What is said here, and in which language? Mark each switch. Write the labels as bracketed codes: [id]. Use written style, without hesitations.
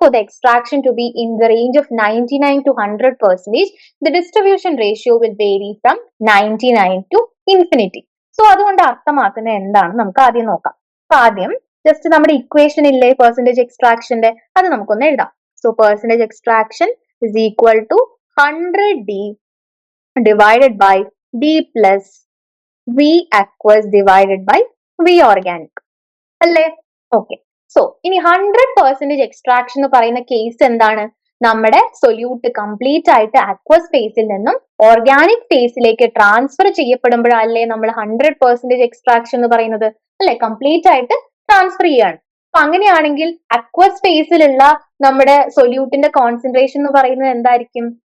[en] For the extraction to be in the range of 99 to 100%, the distribution ratio will vary from 99 to infinity. [ml] So അതുകൊണ്ട് അർത്ഥമാക്കുന്നത് എന്താണ് നമുക്ക് ആദ്യം നോക്കാം. അപ്പൊ ആദ്യം ജസ്റ്റ് നമ്മുടെ ഇക്വേഷൻ ഇല്ലേ പെർസെന്റേജ് എക്സ്ട്രാക്ഷന്റെ, അത് നമുക്കൊന്ന് എഴുതാം. [en] so percentage extraction is equal to 100D divided by D plus V aqueous divided by V organic [ml] അല്ലേ? ഓക്കെ, സോ ഇനി 100% എക്സ്ട്രാക്ഷൻ എന്ന് പറയുന്ന കേസ് എന്താണ്? നമ്മുടെ സൊല്യൂട്ട് കംപ്ലീറ്റ് ആയിട്ട് അക്വസ് ഫേസിൽ നിന്നും ഓർഗാനിക് ഫേസിലേക്ക് ട്രാൻസ്ഫർ ചെയ്യപ്പെടുമ്പോഴല്ലേ നമ്മൾ 100% എക്സ്ട്രാക്ഷൻ എന്ന് പറയുന്നത് അല്ലെ? കംപ്ലീറ്റ് ആയിട്ട് ട്രാൻസ്ഫർ ചെയ്യാണ്. അപ്പൊ അങ്ങനെയാണെങ്കിൽ അക്വസ് ഫേസിലുള്ള നമ്മുടെ സൊല്യൂട്ടിന്റെ കോൺസെൻട്രേഷൻ എന്ന് പറയുന്നത് എന്തായിരിക്കും?